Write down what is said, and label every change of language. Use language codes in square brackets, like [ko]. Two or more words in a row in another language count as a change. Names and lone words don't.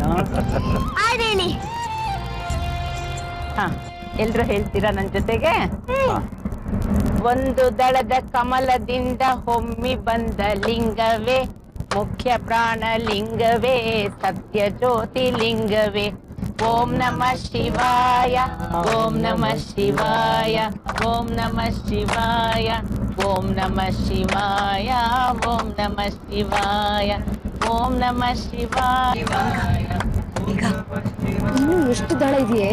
[kn] ಹಾಡೇಳಿ. ಹಾ, ಎಲ್ರು ಹೇಳ್ತೀರಾ ನನ್ನ ಜೊತೆಗೆ? ಒಂದು ದಳದ ಕಮಲದಿಂದ ಹೊಮ್ಮಿ ಬಂದ ಲಿಂಗವೇ, ಮುಖ್ಯ ಪ್ರಾಣ ಲಿಂಗವೇ, ಸತ್ಯ ಜ್ಯೋತಿ ಲಿಂಗವೇ. [sa] ಓಂ ನಮಃ ಶಿವಾಯ, ಓಂ ನಮಃ ಶಿವಾಯ, ಓಂ ನಮಃ ಶಿವಾಯ, ಓಂ ನಮಃ ಶಿವಾಯ, ಓಂ ನಮಃ ಶಿವಾಯ, ಓಂ ನಮಃ ಶಿವಾಯ. [kn] ಈಗ ಇನ್ನು ಎಷ್ಟು ದಳ ಇದೆಯೇ?